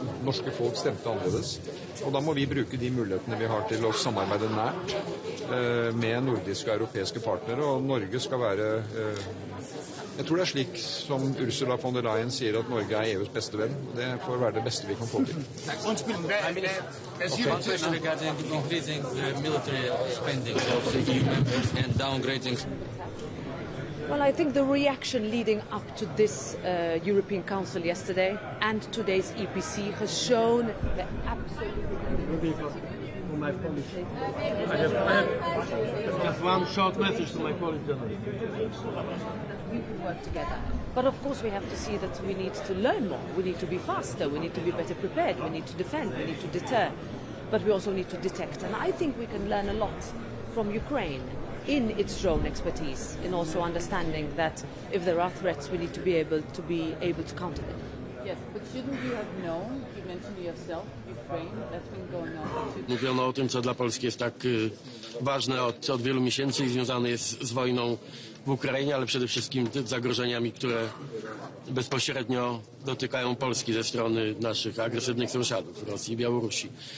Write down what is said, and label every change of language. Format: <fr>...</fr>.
<no>Norske folk stemte annerledes. Og da må vi bruke de mulighetene vi har til å samarbeide nært med nordiske og europeiske partnere. Og Norge skal være Jeg tror det er slik som Ursula von der Leyen sier, at Norge er EUs beste venn. Det får være det beste vi kan få til.</no> <en>Regarding increasing military spending of the EU members and downgrading. Well, I think the reaction leading up to this European Council yesterday and today's EPC has shown the absolute speak up for my Polish. I have just one short message to my Polish journalists. We can work together. But of course we have to see that we need to learn more. We need to be faster. We need to be better prepared. We need to defend. We need to deter. But we also need to detect. And I think we can learn a lot from Ukraine in its drone expertise, in also understanding that if there are threats, we need to be able to counter them. Yes, but shouldn't you have known, you mentioned yourself, Ukraine, that's been going on.</en> <pl>Mówiono o tym, co dla Polski jest tak ważne od wielu miesięcy i związane jest z wojną w Ukrainie, ale przede wszystkim z zagrożeniami, które bezpośrednio dotykają Polski ze strony naszych agresywnych sąsiadów, Rosji i Białorusi.</pl>